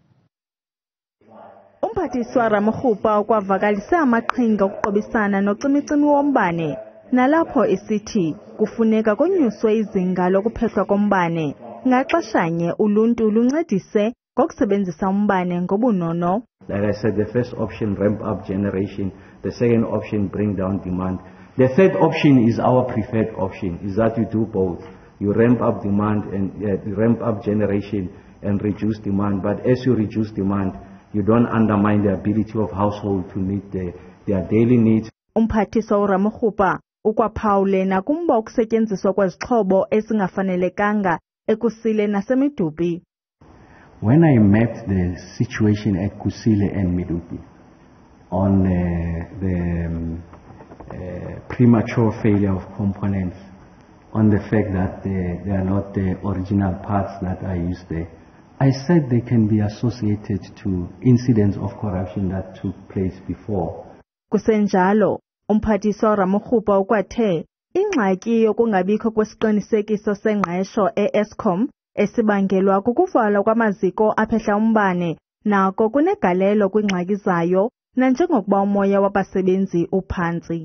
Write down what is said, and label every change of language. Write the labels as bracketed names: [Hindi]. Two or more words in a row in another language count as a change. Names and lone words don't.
[Xhosa] Umphathiswa Ramokgopa ukwavakalise amaqhinga okuqobisana nocimicimi wombane, nalapho esithi kufuneka konyuswe izinga lokuphehlwa kombane. Ngaxeshanye uluntu luncedise ngokusebenzisa umbane ngobunono. [English] Like I said, the first option, ramp up generation. The second option, bring down demand. The third option is our preferred option, is that you do both. You ramp up demand and ramp up generation and reduce demand. But as you reduce demand, you don't undermine the ability of household to meet their daily needs. [Xhosa] Umphathiswa Ramokgopa ukwaphawule nakumba ukusetyenziswa kwezixhobo ezingafanelekanga eKusile naseMidupi. [English] When I met the situation at Kusile and Midupi on the premature failure of components, on the fact that they are not the original parts that are used there, I said they can be associated to incidents of corruption that took place before. [Xhosa] Kusenjalo, umphathiswa Ramokgopa ukwathe ingxaki yokungabikho kwesiqinisekiso sengqesho eEskom esibangelwa kukuvalwa kwamaziko aphehla umbane nako kunegalelo kwingxaki zayo nanjengokuba umoya wabasebenzi uphantsi.